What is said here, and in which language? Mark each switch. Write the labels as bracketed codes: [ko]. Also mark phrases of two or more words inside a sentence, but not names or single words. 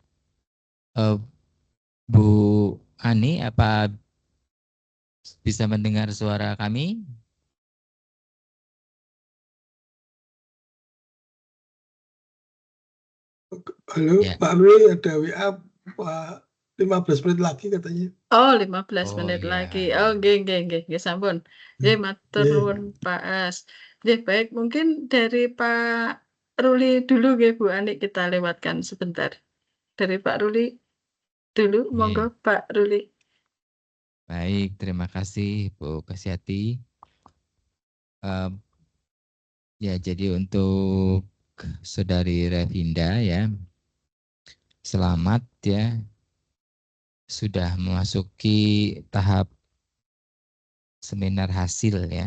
[id] Bu Ani, apa bisa mendengar suara kami? Halo, Ya. Pak Ruli, ada WA Pak, 15 menit lagi katanya. Oh, 15 Oh, menit iya. lagi. [jv] Oh, nggih, sampun. Nggih, matur Nggih. nuwun Pak As. Nggih, [id] baik, mungkin dari Pak Ruli dulu nggih Bu Ani kita lewatkan sebentar. Dari Pak Ruli dulu, monggo Pak Ruli. Baik, terima kasih Bu Kasyati. Ya, jadi untuk Saudari Revinda ya, selamat ya, sudah memasuki tahap seminar hasil ya.